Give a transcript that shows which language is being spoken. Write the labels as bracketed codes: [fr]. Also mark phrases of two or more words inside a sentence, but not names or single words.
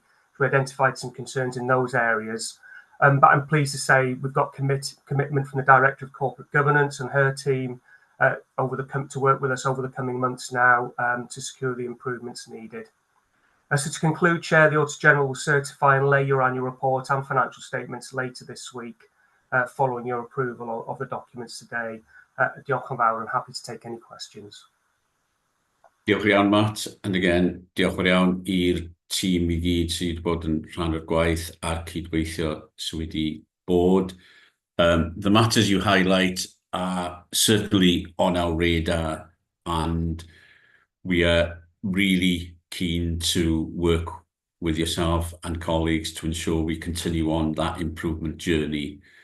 [en] We identified some concerns in those areas. But I'm pleased to say we've got commitment from the Director of Corporate Governance and her team to work with us over the coming months now to secure the improvements needed. So to conclude, Chair, the Auditor General will certify and lay your annual report and financial statements later this week following your approval of the documents today. [cy] Diolch yn fawr, [en] I'm happy to take any questions. [cy] Diolch iawn, Matt. [en] And again, [cy] diolch yn iawn i'r tîm I gyd sydd bod yn rhan o'r gwaith a'r cydweithio sydd wedi bod. [en] The matters you highlight are certainly on our radar, and we are really keen to work with yourself and colleagues to ensure we continue on that improvement journey.